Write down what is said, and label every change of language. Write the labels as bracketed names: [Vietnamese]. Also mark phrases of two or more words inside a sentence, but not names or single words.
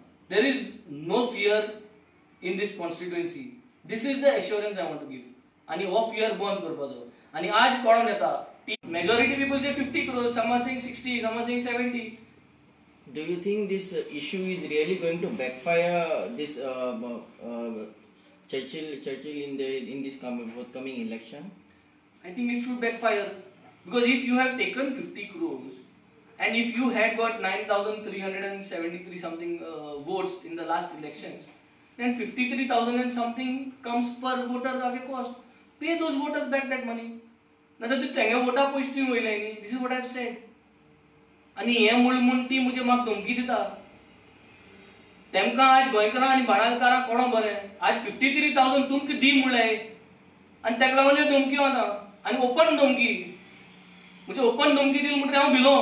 [English] There is no fear in this constituency. This is the assurance I want to give. [Konkani] आणि हो [English] fear [Konkani] बंद करपाचो. आणि आज कळून येता [English] majority people say 50 crores, some are saying 60, some are saying 70. Do you think this issue is really going to backfire this Churchill in this forthcoming election? I think it should backfire because if you have taken 50 crores and if you had got 9,373 something votes in the last elections, then 53,000 and something comes per voter cost. Pay those voters back that money. Now that [Konkani] तेंगे वोटा पयस तुवें वयले न्ही. [English] This is what I have said. [Konkani] आनी हे म्हूण ती मुझे म्हाका धमकी दिता. तेमकां आज गोंयकारां आनी बाणालकारां कोणो बरें. आज 53,000 तुमकां दी म्हणलें आनी तेका लागून ह्यो धमक्यो आतां आनी ओपन धमकी. म्हणजे ओपन धमकी दिली म्हणटकीर हांव भिलो.